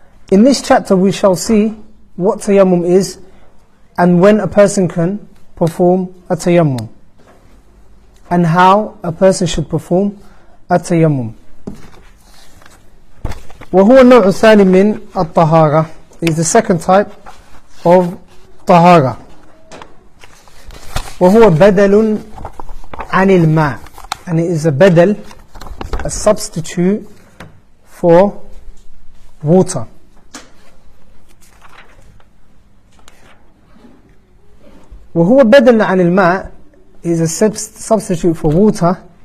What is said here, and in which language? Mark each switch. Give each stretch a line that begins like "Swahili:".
English: In this chapter we shall see what tayammum is and when a person can perform a tayammum and how a person should perform a tayammum.
Arabic: وهو النوع الثاني من الطهارة
English: is the second type of
Arabic: طهارة. وهو بدل عن الماء,
English: and it is a badal, a substitute for water.
Arabic: وهو بدل عن الماء
English: is a substitute for water.